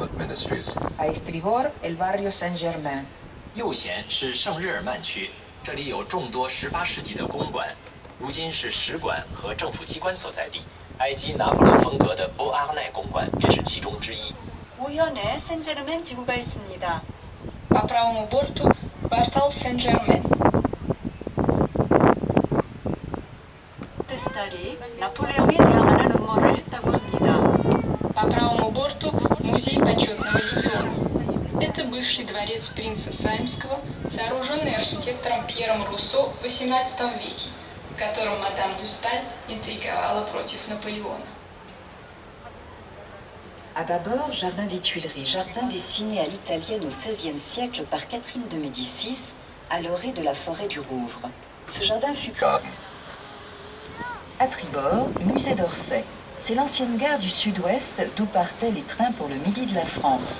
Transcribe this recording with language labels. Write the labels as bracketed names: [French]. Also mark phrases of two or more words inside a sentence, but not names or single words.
[English] Ministries. [Spanish] A estribor, el barrio Saint-Germain. [Chinese] 右舷是圣日耳曼区，这里有众多18世纪的公馆，如今是使馆和政府机关所在地。埃及拿破仑风格的波阿奈公馆便是其中之一。 [Korean] 우현에 생제르맹 지구가 있습니다. [Russian] По правому борту квартал Сен-Жермен. [Korean] 테스탈이 나폴레옹에 대항하는 음모를 했다고 합니다. [Russian] По правому борту музей почетного легиона. Это бывший дворец принца Саймского, сооруженный архитектором Пьером Руссо в XVIII веке, в котором мадам Дюсталь интриговала против Наполеона. [French] À bâbord, jardin des Tuileries, jardin dessiné à l'italienne au XVIe siècle par Catherine de Médicis, à l'orée de la forêt du Rouvre. Ce jardin fut... [English] Garden. [French] À tribord, musée d'Orsay. C'est l'ancienne gare du Sud-Ouest d'où partaient les trains pour le Midi de la France.